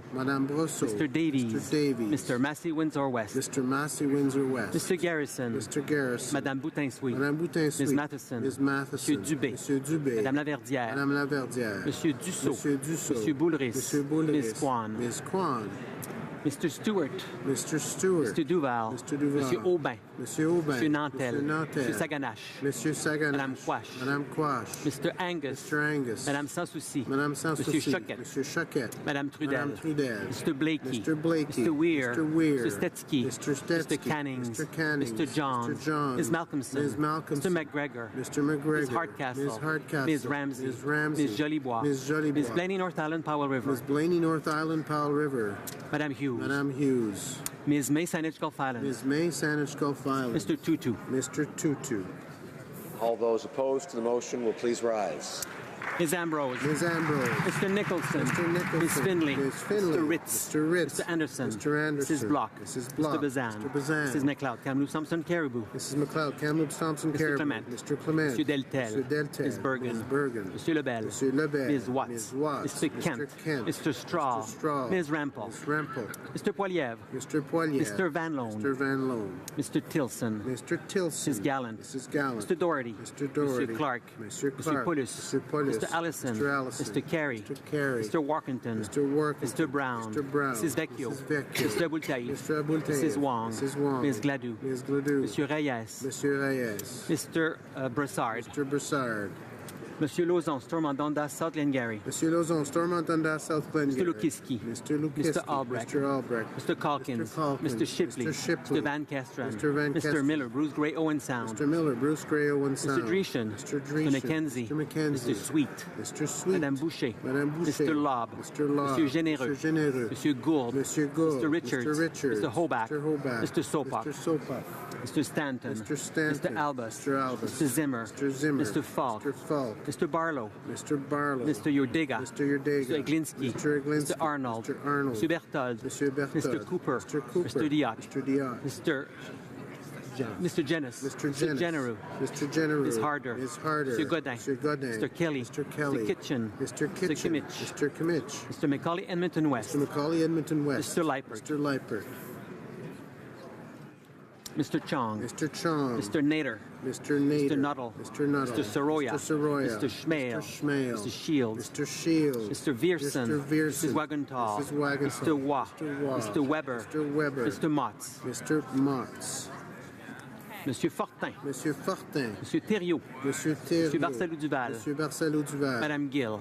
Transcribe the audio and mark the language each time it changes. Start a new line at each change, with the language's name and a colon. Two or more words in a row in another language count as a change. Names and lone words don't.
English: Madame Brosseau. Mr. Davies. Mr. Davies. Mr. Massey Windsor West. Mr. Massey Windsor West. Mr. Garrison. Mr. Garrison. Madame Boutin-Souy. Madame Boutin-Souy. Ms. Matheson. Ms. Matheson. Monsieur Dubé. Monsieur Dubé. Madame Laverdière. Madame Laverdière. Monsieur Dussault. Monsieur Dussault. Monsieur Boulris. Monsieur Boulris. Ms. Kwan. Ms. Kwan. Mr. Stewart. Mr. Stewart. Mr. Duval. Mr. Duval. Monsieur Aubin. Monsieur Aubin. Monsieur Nantel. Monsieur Nantel. Monsieur Saganache. Monsieur Saganache. Madame Quash. Madame Quash. Mr. Angus. Mr. Angus. Madame Sans Souci. Madame Sans Monsieur Souci. Choquette. Monsieur Choquette. Madame Trudel. Madame Trudel. Mr. Blakey. Mr. Blakey. Mr. Weir. Mr. Weir. Mr. Stetsky. Mr. Stetsky. Mr. Cannings. Mr. Cannings. Mr. Johns. Mr. Johns. Ms. Malcolmson. Ms. Malcolmson. Mr. McGregor. Mr. McGregor. Ms. Hardcastle. Ms. Hardcastle. Ms. Ramsey. Ms. Ramsey. Ms. Jolibois. Ms. Jolibois. Ms. Blaney North Island Powell River. Ms. Blaney North Island Powell River. Madame Hughes. Madame Hughes. Ms. May Saanich Gulf Island. Ms. May Saanich Gulf Island. Mr. Tutu. Mr. Tutu. All those opposed to the motion will please rise. Ms. Ambrose. Ms. Ambrose. Mr. Nicholson. Mr. Nicholson. Ms. Finley. Ms. Finley. Mr. Ritz. Mr. Ritz. Mr. Anderson. Mr. Anderson. Mrs. Block. Mrs. Block. Mr. Bazan. Mr. Bazan. Mrs. McLeod. Kamloops Thompson Caribou. Mrs. McLeod. Kamloops Thompson Mr. Caribou. Clement. Mr. Clement. Monsieur Deltel. Mr. Deltel. Ms. Bergen. Ms. Bergen. Monsieur Lebel. Monsieur Lebel. Ms. Watts. Ms. Watts. Mr. Kent. Kent. Mr. Straw. Mr. Straw. Ms. Rampel. Ms. Rampel. Mr. Poilievre. Mr. Poilier. Mr. Van Loan. Mr. Van Loan. Mr. Tilson. Mr. Tilson. Mrs. Gallant. Mrs. Gallant. Mr. Doherty. Mr. Doherty. Mr. Clark. Mr. Mr. Clark. Pulis. Mr. Pulis. Mr. Allison. Mr. Allison. Mr. Carey. Mr. Carey. Mr. Workington. Mr. Workington. Mr. Brown. Mr. Brown. Mrs. Vecchio. Mrs. Vecchio. Mr. Abultaïf. Mr. Abultaïf. Mrs. Wong. Mrs. Wong. Ms. Gladue. Ms. Gladue. Monsieur Reyes. Monsieur Reyes. Mr. Brassard. Mr. Broussard. Monsieur Lauzon, Storm on Dundas, South Glengarry. Monsieur Lauzon, Stormont Dundas, South Glengarry. Mr. Lukiski. Mr. Lukiski. Mr. Albrecht. Mr. Albrecht. Mr. Calkins. Mr. Calkins. Mr. Shipley. Mr. Shipley. Mr. Van Kesteren. Mr. Van Mr. Kesteren. Miller, Bruce Gray, Owen Sound. Mr. Miller, Bruce Gray, Owen Sound. Mr. Dreeshen. Mr. Mr. Dreeshen. McKenzie. Mr. McKenzie. Mr. Sweet. Mr. Sweet. Madame Boucher. Madame Boucher. Mr. Lobb. Mr. Lobb. Monsieur Généreux. Mr. Généreux. Monsieur Gould. Monsieur Gould. Mr. Richards. Mr. Richards. Mr. Hoback. Mr. Hoback. Mr. Sopak. Mr. Sopak. Mr. Stanton. Mr. Stanton. Mr. Albus. Mr. Albus. Mr. Zimmer. Mr. Zimmer. Mr. Falk. Mr. Falk. Mr. Barlow. Mr. Barlow. Mr. Yordega. Mr. Yordega. Mr. Eglinski. Mr. Eglinski. Mr. Arnold. Mr. Arnold. Mr. Berthold. Mr. Berthold. Mr. Cooper. Mr. Cooper. Mr. Diot. Mr. Diot. Mr. Jenis. Mr. Jenis. Genereux. Mr. Genereux. Ms. Harder. Ms. Harder. Mr. Godin. Mr. Godin. Mr. Kelly. Mr. Kelly. Mr. Kitchen. Mr. Mr. Kitchen. Kimmich. Mr. Kimmich. Mr. Macaulay, Edmonton West. Mr. Macaulay, Edmonton West. Mr. Leipert. Mr. Leipert. Mr. Chong. Mr. Chong. Mr. Nader. Mr. Nader. Mr. Nuttall. Mr. Nuttall. Mr. Soroya. Mr. Soroya. Mr. Schmale. Mr. Schmale. Mr. Shields. Mr. Shields. Mr. Vierson. Mr. Vierson. Mrs. Wagenthal. Mrs. Wagenthal. Mr. Waugh. Mr. Waugh. Mr. Weber. Mr. Weber. Mr. Motts. Mr. Motts. Monsieur Fortin. Monsieur Fortin. Monsieur Thériault. Monsieur Thériault. Monsieur Barcelou-Duval. Monsieur Barcelou-Duval. Madame Gill.